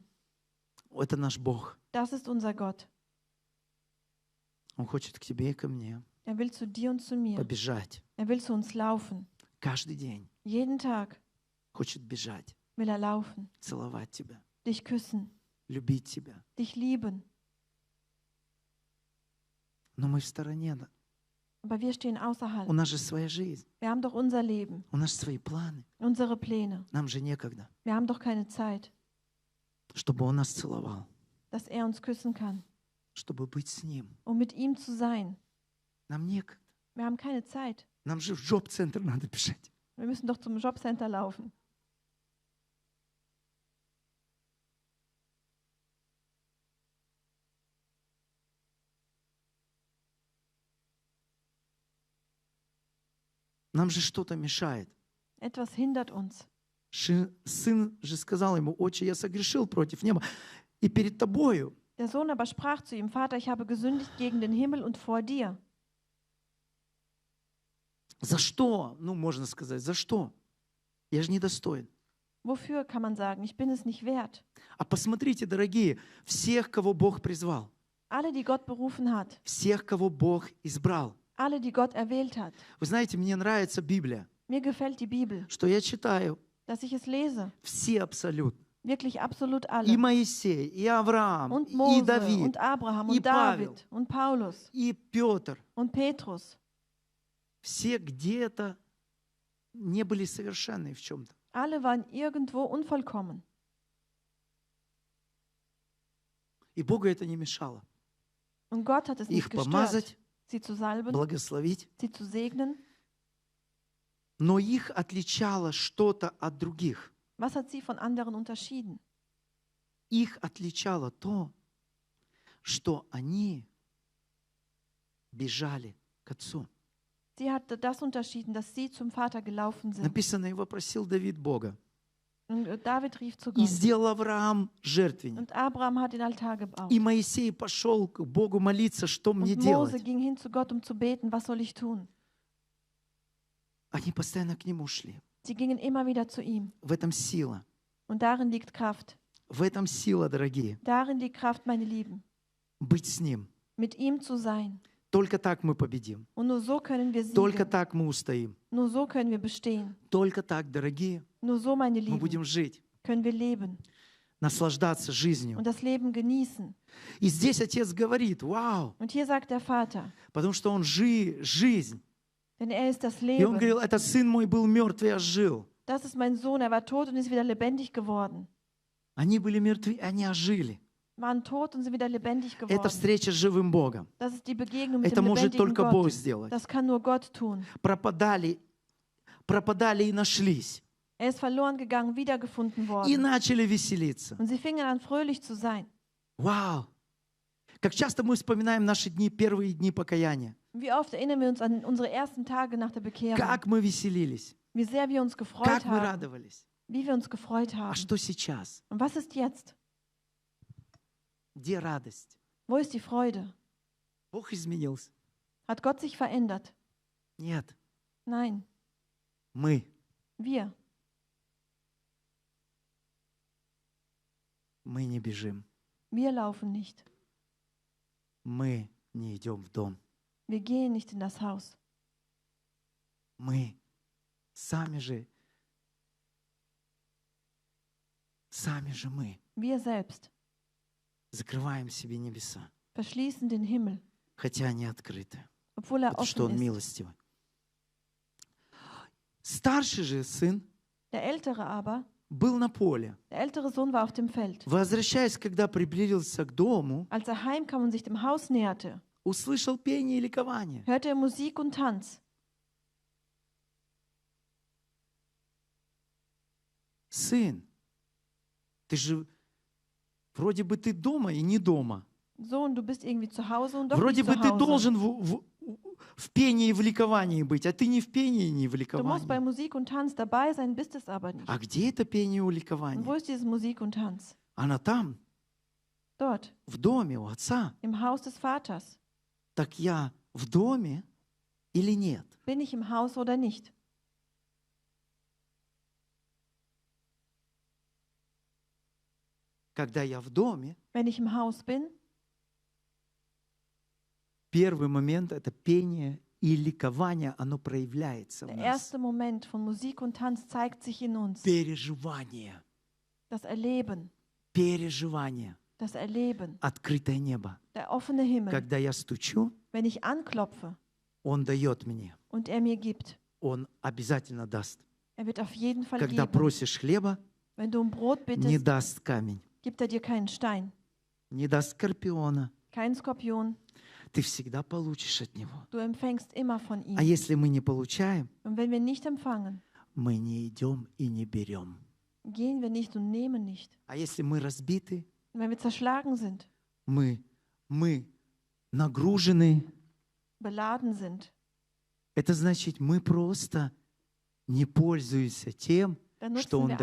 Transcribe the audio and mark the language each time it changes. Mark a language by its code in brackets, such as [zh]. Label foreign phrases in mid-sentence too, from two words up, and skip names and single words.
[ru] Это наш Бог. [de] Das ist unser Gott. [ru] Он хочет к тебе и ко мне [de] Er will zu dir und zu mir. [ru] побежать. [de] Er will zu uns laufen. [ru] Каждый день [de] Jeden Tag [ru] хочет бежать, [de] will er laufen, [ru] целовать тебя, [de] dich küssen, [ru] любить тебя. [de] dich lieben. [ru] Но мы в стороне. Да? [de] Aber wir stehen außerhalb. [ru] У нас же своя жизнь, [de] Wir haben doch unser Leben, [ru] у нас свои планы. [de] unsere Pläne. [ru] Нам же некогда, [de] Wir haben doch keine Zeit, [ru] чтобы он нас целовал, [de] dass er uns küssen kann, [ru] чтобы быть с ним. [de] um mit ihm zu sein. [ru] Нам некогда. [de] Wir haben keine Zeit. [ru] Нам же в джоб-центр надо бежать. [de] Wir müssen doch zum Jobcenter laufen. [ru] Нам же что-то мешает. [de] Etwas hindert uns. [ru] Сын же сказал ему: «Отче, я согрешил против неба и перед тобою». [de] Der Sohn aber sprach zu ihm, Vater, ich habe gesündigt gegen den Himmel und vor dir. [ru] За что? Ну, можно сказать, за что? Я же недостоин. [de] Wofür kann man sagen, ich bin es nicht wert? [ru] А посмотрите, дорогие, всех, кого Бог призвал, [de] Alle, die Gott berufen hat, [ru] всех, кого Бог избрал. [de] alle, die Gott erwählt hat. [ru] Вы знаете, мне нравится Библия, [de] Mir gefällt die Bibel, [ru] что я читаю [de] dass ich es lese. [ru] все абсолютно. [de] Wirklich absolut [ru] И [de] alle. [ru] Моисей, и Авраам, [de] Und [ru] и [de] Mose [ru] Давид, [de] und Abraham [ru] и [de] und [ru] Павел. [de] David und Paulus [ru] и Петр. [de] und Petrus. [ru] Все где-то не были совершенны в чем-то. [de] Alle waren irgendwo unvollkommen. [ru] И Богу это не мешало. [de] Und Gott hat es nicht [ru] Их [de] gestört, [ru] помазать, [de] sie zu salben, [ru] благословить. [de] sie zu segnen. [ru] Но их отличало что-то от других. [de] Was hat sie von anderen unterschieden? [ru] Их отличало то, что они бежали к отцу. [de] Sie hatte das unterschieden, dass sie zum Vater gelaufen sind. [ru] Написано, и вопросил Давид Бога. [de] Und David rief zu [ru] И [de] Gott. [ru] сделал Авраам жертвенник. [de] Und Abraham hat den Altar gebaut. [ru] И Моисей пошел к Богу молиться, что мне [de] Und Mose [ru] делать. [de] ging hin zu Gott, um zu beten, was soll ich tun? [ru] Они постоянно к нему шли. [de] Sie gingen immer wieder zu ihm. [ru] В этом сила. [de] Und darin liegt Kraft. [ru] В этом сила, дорогие. [de] Darin liegt Kraft, meine Lieben. [ru] Быть с Ним. [de] Mit ihm zu sein. [ru] Только так мы победим. [de] Und nur so können wir [ru] Только [de] siegen. [ru] так мы устоим. [de] Nur so können wir bestehen. [ru] Только так, дорогие, [de] Nur so, meine [ru] мы [de] Lieben, [ru] будем жить, [de] können wir leben [ru] наслаждаться жизнью. [de] und das Leben genießen. [ru] И здесь Отец говорит, вау, [de] Und hier sagt der Vater, [ru] потому что Он жизнь. [de] denn er ist das [ru] И Он [de] Leben. [ru] говорил, этот сын мой был мертв и ожил. [de] Das ist mein Sohn, er war tot und ist wieder lebendig geworden. [ru] Они были мертвы, они ожили. [de] Waren tot und sind wieder lebendig [ru] Это [de] geworden. [ru] встреча с живым Богом. [de] Das ist die Begegnung mit [ru] Это [de] dem [ru] может [de] lebendigen [ru] только Бог [de] Gott. [ru] сделать. [de] Das kann nur Gott tun. [ru] Пропадали и нашлись. [de] Er ist verloren gegangen, wiedergefunden [ru] И [de] worden. [ru] начали веселиться. [de] Und sie fingen an, fröhlich zu sein. [ru] Вау! Как часто мы вспоминаем наши дни, первые дни покаяния. [de] Wie oft erinnern wir uns an unsere ersten Tage nach der Bekehrung. [ru] Как мы веселились. [de] Wie sehr wir uns gefreut [ru] Как мы [de] haben. [ru] радовались. [de] Wie wir uns gefreut [ru] А [de] haben. [ru] что сейчас? [de] Und was ist jetzt? [ru] Где радость? [de] Wo ist die Freude? [ru] Бог изменился? [de] Hat Gott sich verändert? [ru] Нет. [de] Nein, [ru] Мы. [de] wir. [ru] Мы не бежим. [de] Wir laufen nicht. [ru] Мы не идем в дом. [de] Wir gehen nicht in das Haus. [ru] Мы сами же мы [de] Wir selbst [ru] закрываем себе небеса, [de] verschließen den Himmel, [ru] хотя они открыты, [de] obwohl er [ru] потому что Он [de] offen ist. [ru] милостивый. Старший же сын [de] Der Ältere aber, [ru] был на поле. [de] der ältere Sohn war auf dem Feld. [ru] Возвращаясь, когда приблизился к дому, [de] Als er heimkam und sich dem Haus näherte, [ru] услышал пение и ликование. [de] hörte er Musik und Tanz. [ru] Сын, ты же вроде бы ты дома и не дома. [de] Sohn, du bist irgendwie zu Hause und doch [ru] Вроде [de] nicht [ru] бы [de] zu [ru] ты [de] Hause. [ru] должен в пении и в ликовании быть, а ты не в пении и не в [de] Du musst bei [ru] ликовании. [de] Musik und Tanz dabei sein, bist es aber nicht. [ru] А где это пение и [de] Und wo [ru] ликование? [de] ist dieses Musik und Tanz? [ru] Она там, [de] Dort, [ru] в доме у отца. [de] im Haus des Vaters. [ru] Так я в доме или нет? [de] Bin ich im Haus oder nicht? [ru] Когда я в доме, [de] Wenn ich im Haus bin, [ru] первый момент — это пение и ликование, оно проявляется в [de] der [ru] нас. [de] erste Moment von Musik und Tanz zeigt sich in uns. [ru] Переживание, [de] Das Erleben, [ru] переживание, [de] das Erleben, [ru] открытое небо. [de] der offene Himmel. [ru] Когда я стучу, [de] Wenn ich anklopfe [ru] Он дает мне. [de] und er mir gibt, [ru] Он обязательно даст. [de] er wird auf jeden Fall [ru] Когда [de] geben. [ru] просишь хлеба, [de] Wenn du um Brot [ru] не [de] bittest, [ru] даст камень, [de] gibt er dir keinen Stein, [ru] не даст скорпиона. [de] keinen Skorpion. [ru] Ты всегда получишь от Него. [de] Du empfängst immer von [ru] А [de] ihm. [ru] если мы не получаем, [de] Und wenn wir nicht empfangen, [ru] мы не идем и не берем. [de] gehen wir nicht und nehmen nicht. [ru] А если мы разбиты, [de] Und wenn wir zerschlagen sind, [ru] мы нагружены, [de] beladen sind, [ru] это значит, мы просто не пользуемся тем, [de] dann [ru] что [de] nutzen [ru] Он